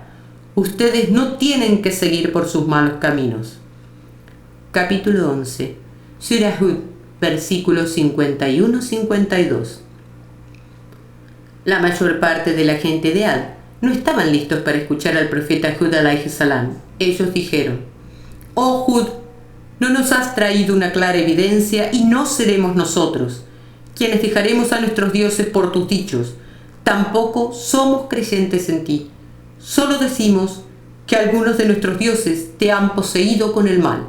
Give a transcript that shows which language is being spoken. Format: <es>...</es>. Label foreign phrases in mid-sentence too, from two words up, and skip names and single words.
<es>Ustedes no tienen que seguir por sus malos caminos». Capítulo 11. Surah Hud, versículos 51-52. La mayor parte de la gente de Ad no estaban listos para escuchar al profeta Hud</es> <ar>عليه السلام.</ar> <es>Ellos dijeron: «Oh Hud, no nos has traído una clara evidencia y no seremos nosotros quienes dejaremos a nuestros dioses por tus dichos. Tampoco somos creyentes en ti. Solo decimos que algunos de nuestros dioses te han poseído con el mal».</es>